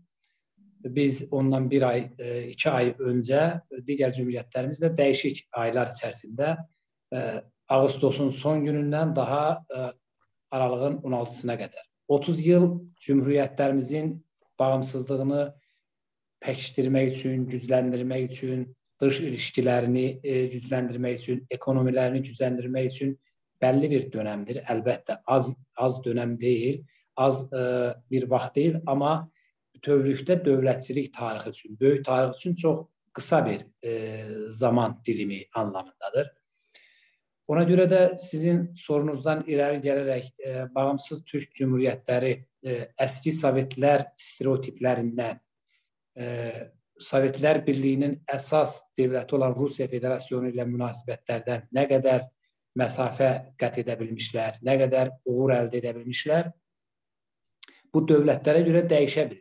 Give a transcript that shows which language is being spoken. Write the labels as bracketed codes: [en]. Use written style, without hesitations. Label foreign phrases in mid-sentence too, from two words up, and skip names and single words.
[tr] Biz ondan bir ay, 2 ay önce diğer cumhuriyetlerimizle değişik aylar içerisinde Ağustos'un son gününden daha Aralığın 16'sına kadar 30 yıl cumhuriyetlerimizin bağımsızlığını pekiştirmek için, güçlendirmek için, dış ilişkilerini güçlendirmek için, ekonomilerini güçlendirmek için belli bir dönemdir. [az] Elbette az dönem değil, az bir vaxt değil, ama bütövlükdə dövlətçilik tarixi üçün, böyük tarix üçün çox qısa bir [tr] zaman dilimi anlamındadır. [az] Ona görə də sizin sorunuzdan irəli gələrək bağımsız Türk Cumhuriyyətləri əski Sovetlər stereotiplərindən, Sovetlər Birliyinin əsas devləti olan Rusiya Federasyonu ilə münasibətlərdən nə qədər məsafə qət edə bilmişlər, nə qədər uğur əldə edə bilmişlər, bu dövlətlərə görə dəyişə bilir.